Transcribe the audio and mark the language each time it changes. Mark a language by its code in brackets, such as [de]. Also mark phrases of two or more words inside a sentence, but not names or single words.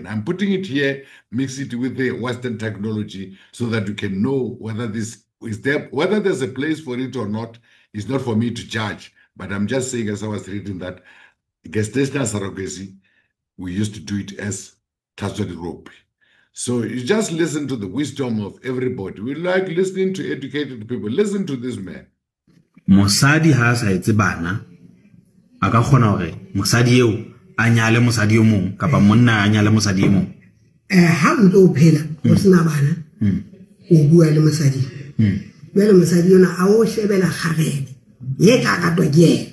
[en] I'm putting it here, mix it with the Western technology so that you can know whether this is there, whether there's a place for it or not. Is not for me to judge, but I'm just saying, as I was reading, that gestational surrogacy, we used to do it as Tlatswarupi. So you just listen to the wisdom of everybody. We like listening to educated people. Listen to this man. [st] Mosadi ha sa etse bana aka khona hore mosadi eo a nyale mosadi o mong kapa monna a nyale mosadi o mong ha o ntse o phela o sena bana o bua le mosadi bele mosadi yona a o shebela kgarebe ye ka ka toke